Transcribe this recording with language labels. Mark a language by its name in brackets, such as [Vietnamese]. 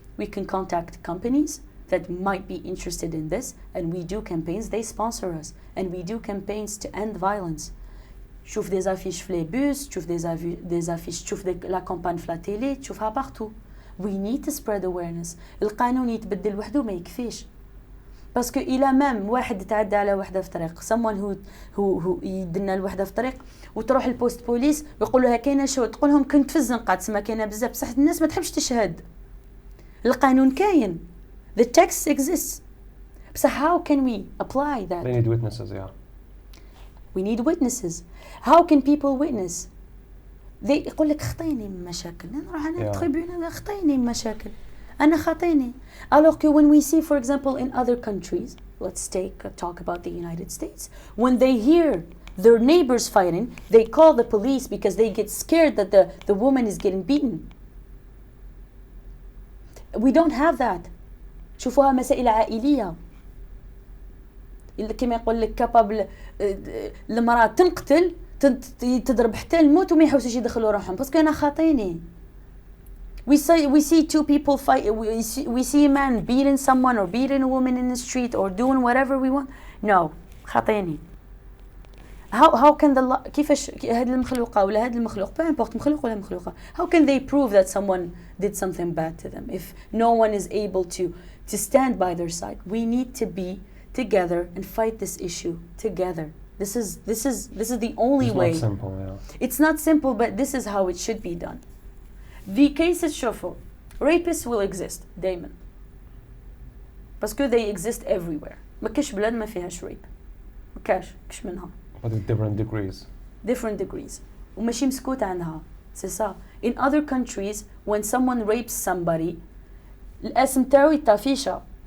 [English] We can contact companies that might be interested in this and we do campaigns. They sponsor us and we do campaigns to end violence. [Arabic] تشوف [French] des affiches [Arabic] في [French] les bus, [Arabic] تشوف des affiches, تشوف [French] la campagne [Arabic] في [French] la télé, [Arabic] تشوفها [French] partout. [English] We need to spread awareness. [Arabic] القانون يتبدل وحده ما يكفيش. باسكو إلى مام واحد يتعدى على وحده في طريق [English] someone who [Arabic] يدنا الوحده في طريق وتروح البوست بوليس ويقولوا لها كاينه شهود تقول لهم كنت في الزنقه تسمى كاينه بزاف بصح الناس ما تحبش تشهد. القانون كاين. [English] The text exists. So how can we apply that? They need witnesses, yeah. We need witnesses. How can people witness? [Arabic] يقول لك خطيني من مشاكل نروح أنا تخيبين خطيني من مشاكل أنا خطيني. [French] Alors que [English] when we see for example in other countries, let's talk about the United States, when they hear their neighbors fighting, they call the police because they get scared that the woman is getting beaten. We don't have that. [Arabic] شوفوها مسائل عائلية اللي كما يقول لك كابابل المرأة تنقتل تضرب حتى الموت وما يحوسوش يدخلوا روحهم باسكو انا خاطيني. [English] We see two people fight. We see a man beating someone or beating a woman in the street or doing whatever we want. No, [Arabic] خاطيني. [English] How can the [Arabic] كيفاش هاد المخلوقة ولا هاد المخلوق [French] peu importe [Arabic] مخلوق ولا مخلوقة, [English] how can they prove that someone did something bad to them if no one is able to stand by their side? We need to be together and fight this issue together. This is the only way. It's not simple, yeah. It's not simple, but this is how it should be done. The cases [Arabic] شوفوا [English] rapists will exist [Arabic] دايما باسكو [English] they exist everywhere. [Arabic] ما كاش بلاد ما فيهاش [English] rape, [Arabic] ما كاش منها. [English] But at different degrees. Different degrees. [Arabic] وماشي مسكوت عنها. [French] C'est ça. [English] In other countries, when someone rapes somebody, [Arabic] الاسم تاعو يطافيشا.